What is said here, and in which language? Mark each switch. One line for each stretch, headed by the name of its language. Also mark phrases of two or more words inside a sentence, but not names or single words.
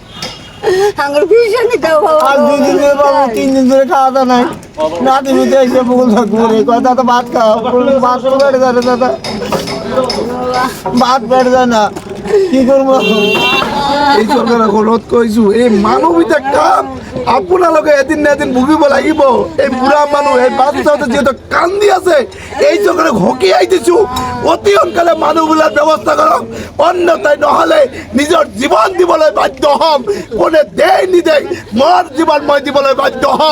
Bangla: আর 2 দিন ধরে বাবু 3 দিন ধরে খাওয়া দাওয়া নাই। নাতি মুতে এসে বকুল থাকবো রে কথা তো ভাত খাও, ভাত তো বেড়ে যায় দাদা, ভাত বেড়ে যায় না, কি করবো?
Assamese: এই সরকার অনুরোধ কৰিছো, এই মানৱীয়তা কাম আপোনালোকে এদিন না এদিন ভুগিব লাগিব। এই বুঢ়া মানুহ এই বাচ্চাতে যিহেতু কান্দি আছে, এই চৰকাৰে হকিয়াই দিছো, অতি সোনকালে মানুহবিলাক ব্যৱস্থা কৰক, অন্যথাই নহ'লে নিজৰ জীৱন দিবলৈ বাধ্য হ'ম। কোনে দেই নিদেই মোৰ জীৱন মই দিবলৈ বাধ্য হ'ম।